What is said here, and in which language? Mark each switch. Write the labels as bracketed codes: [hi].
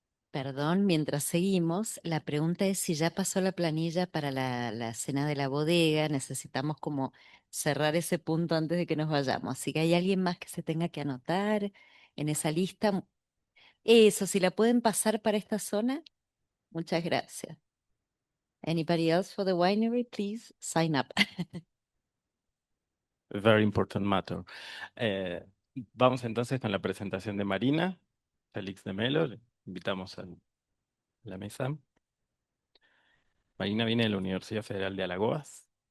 [es] Perdón, mientras seguimos, la pregunta es si ya pasó la planilla para la cena de la bodega. Necesitamos como cerrar ese punto antes de que nos vayamos. Así que hay alguien más que se tenga que anotar en esa lista. Eso, si la pueden pasar para esta zona, muchas gracias. [en] Anybody else for the winery, please sign up. Very important matter. [es] Vamos entonces con la presentación de Marina, Félix de Melo. Le invitamos a la mesa. Marina viene de la Universidad Federal de Alagoas.